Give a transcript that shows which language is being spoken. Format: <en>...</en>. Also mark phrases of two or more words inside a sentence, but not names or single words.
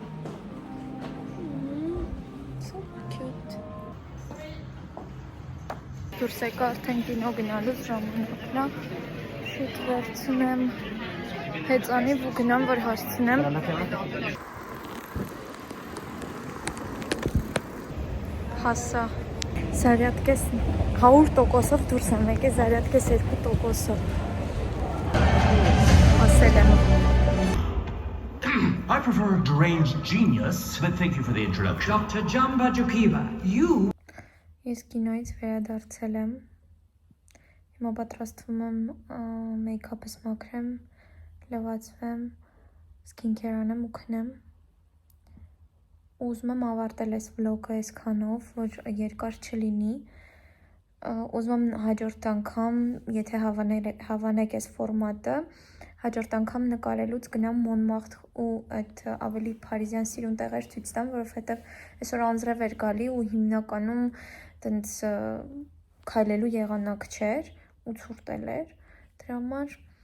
<en>So cute։</en> <hy>Դուրս եկա արդեն կինո գնալուց ժամանակն է, շուտ վերցնեմ հեծանիվ ու գնամ, որ հասցնեմ։ Հասա, զարյատկես 100%-ով դուրս եմ եկել, զարյատկես 2%-ով։ Ասել եմ։</hy> <en>I prefer a deranged genius, but thank you for the introduction. Dr. Jamba Jukiva, you...</en> <hy>Ես կինոյից վերադարձել եմ, հիմա պատրաստվում եմ մեյքափս մաքրեմ, լվացվեմ, սքինքեր անեմ ու քնեմ, ուզում եմ ավարտել այս վլոգը այսքանով, որ երկար չլինի, ուզում եմ հաջորդ անգամ, եթե հավանեք այս ֆորմատը, հաջորդ անգամ նկարելուց գնամ Մոնմարթր ու այդ ավելի Փարիզյան սիրուն տեղեր ցույց տամ, որովհետև այսօր անձրև էր գալի ու հիմնականում տենց քայլելու եղանակ չէր ու ցուրտ էր, դրա համար</hy>